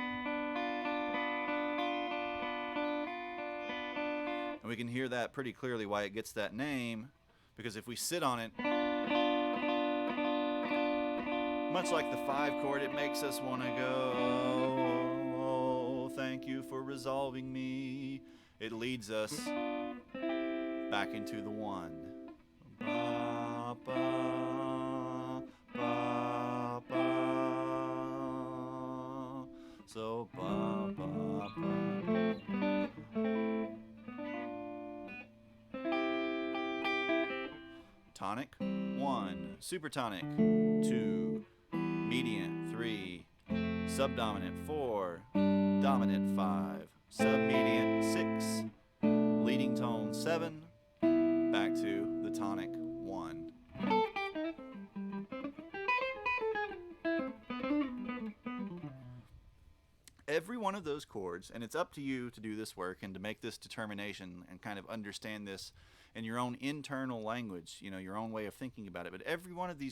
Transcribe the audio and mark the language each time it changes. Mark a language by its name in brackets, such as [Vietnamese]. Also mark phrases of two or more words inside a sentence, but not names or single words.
[English] And we can hear that pretty clearly why it gets that name, because if we sit on it, much like the 5 chord, it makes us want to go, oh, thank you for resolving me. It leads us back into the 1. Ba, ba, ba, ba. So, ba, ba, ba. Tonic, 1. Supertonic, 2. Mediant, 3. Subdominant, 4. Dominant, 5. Submediant, 6. Leading tone, 7. Back to the tonic, 1. Every one of those chords, and it's up to you to do this work and to make this determination and kind of understand this in your own internal language, your own way of thinking about it.